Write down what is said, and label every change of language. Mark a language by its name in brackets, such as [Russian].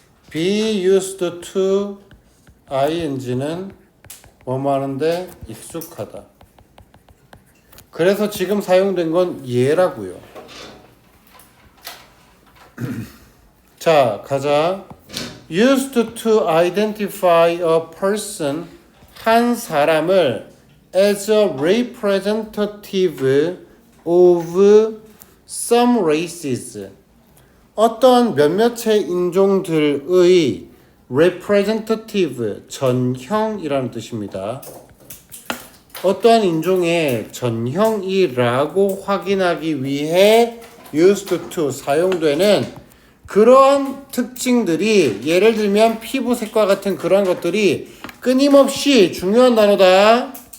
[English] be used to ing는 [Korean] 뭐뭐 하는데 익숙하다. 그래서 지금 사용된 건 얘라고요. 자, 가자. [English] used to identify a person, [Korean] 한 사람을 [English] as a representative of some races, [Korean] 어떤 몇몇의 인종들의 [English] representative, [Korean] 전형이라는 뜻입니다. 어떠한 인종의 전형이라고 확인하기 위해 [English] used to [Korean] 사용되는 그러한 특징들이, 예를 들면 피부색과 같은 그러한 것들이 끊임없이 중요한 단어다.